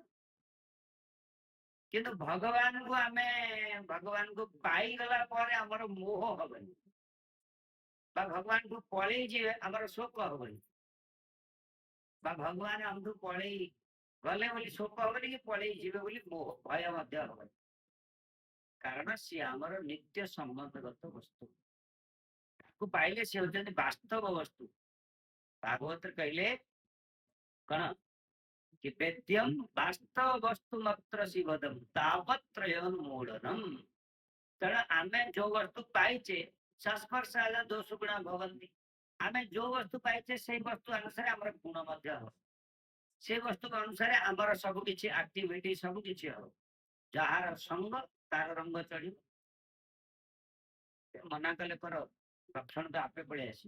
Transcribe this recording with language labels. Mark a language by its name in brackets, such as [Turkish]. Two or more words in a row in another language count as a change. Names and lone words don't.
[Odia] କିନ୍ତୁ ଭଗବାନଙ୍କୁ ପାଇଗଲା ପରେ ଆମର ମୋହ ହବନି, ବା ଭଗବାନଙ୍କୁ ପଳେଇ ଯିବେ ଆମର ଶୋକ ହବନି, ବା ଭଗବାନ ଆମଠୁ ପଳେଇ ଗଲେ ବୋଲି ଶୋକ ହବନି, କି ପଳେଇ ଯିବେ ବୋଲି ମୋହ ଭୟ ମଧ୍ୟ ହବନି। କାରଣ ସିଏ ଆମର ନିତ୍ୟ ସମ୍ବନ୍ଧଗତ ବସ୍ତୁ, ତାକୁ ପାଇଲେ ସେ ହଉଛନ୍ତି ବାସ୍ତବ ବସ୍ତୁ। ଭାଗବତରେ କହିଲେ କଣ? [Sanskrit] कि वेद्यम वास्तव वस्तु मात्र शिवदम तापत्रयोन्मूलनम। [Odia] ତେଣୁ ଆମେ ଯୋଉ ବସ୍ତୁ ପାଇଛେ ସଂସ୍ପର୍ଶ ହେଲା [Sanskrit] ଦୋଷ ଗୁଣ ଭବନ୍ତି। [Odia] ଆମେ ଯୋଉ ବସ୍ତୁ ପାଇଛେ ସେଇ ବସ୍ତୁ ଅନୁସାରେ ଆମର ଗୁଣ ମଧ୍ୟ ହବ। ସେ ବସ୍ତୁ ଅନୁସାରେ ଆମର ସବୁ କିଛି ଆକ୍ଟିଭିଟି ସବୁ କିଛି ହବ। ଯାହାର ସଙ୍ଗ ତାର ରଙ୍ଗ ଚଢିବ। ମନା କଲେ କର ଲକ୍ଷଣ ତ ଆପେ ପଳେଇ ଆସିବ।